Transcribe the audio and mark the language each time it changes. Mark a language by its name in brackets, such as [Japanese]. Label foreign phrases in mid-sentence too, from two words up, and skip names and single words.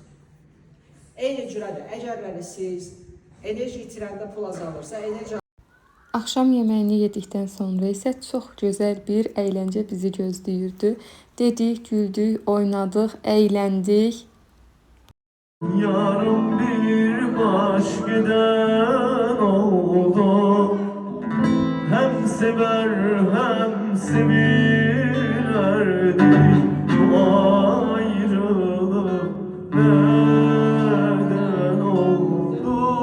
[Azerbaijani] Eyni cürədir, əgər siz enerji itirəndə pul azalırsa, enerji Axşam yeməyini yedikdən sonra isə çox gözəl bir əyləncə bizi gözləyirdi. Dedik, güldük, oynadıq, əyləndik. [Turkish] Yarım bir baş giden oldu. Hem sever hem sevilerdik. Bu ayrılık neden oldu?